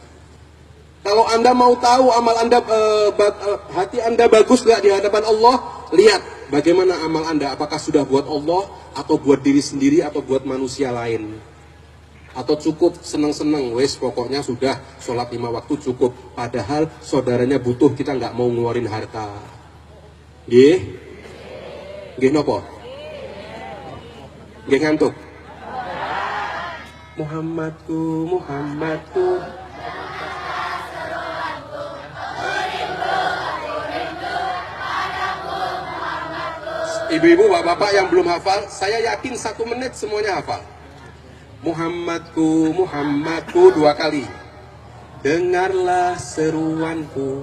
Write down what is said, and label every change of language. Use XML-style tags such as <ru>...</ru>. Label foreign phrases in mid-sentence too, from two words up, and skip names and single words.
<id>Kalau Anda mau tahu amal Anda, hati Anda bagus nggak di hadapan Allah, lihat bagaimana amal Anda, apakah sudah buat Allah, atau buat diri sendiri, atau buat manusia lain. Atau cukup seneng-seneng, wes pokoknya sudah sholat 5 waktu cukup, padahal saudaranya butuh, kita nggak mau ngeluarin harta.</id> <jv>Nggih? Nggih napa? Nggih ngantuk?</jv> <id>Muhammadku, Muhammadku. Ibu-ibu, bapak-bapak yang belum hafal, saya yakin 1 menit semuanya hafal. Muhammadku, Muhammadku 2 kali. Dengarlah seruanku.</id>